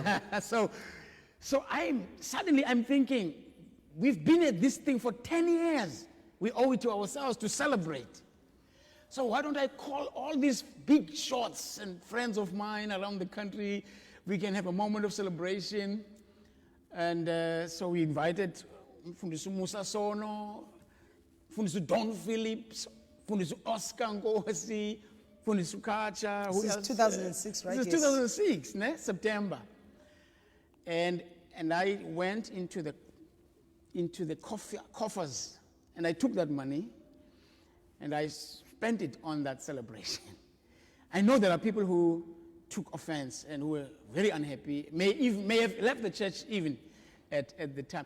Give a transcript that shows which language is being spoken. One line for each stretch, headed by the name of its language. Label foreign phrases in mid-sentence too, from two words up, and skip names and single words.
English: So I'm thinking, we've been at this thing for 10 years. We owe it to ourselves to celebrate. So why don't I call all these big shots and friends of mine around the country? We can have a moment of celebration. And so we invited Mfundisi Musa Sono, Mfundisi Don Phillips, Mfundisi Oscar Ngosi, Mfundisi Kacha. This is 2006, right? This is 2006, ne? September. And I went into the coffers, and I took that money, and I spent it on that celebration. I know there are people who took offense and who were very unhappy, may have left the church even at the time.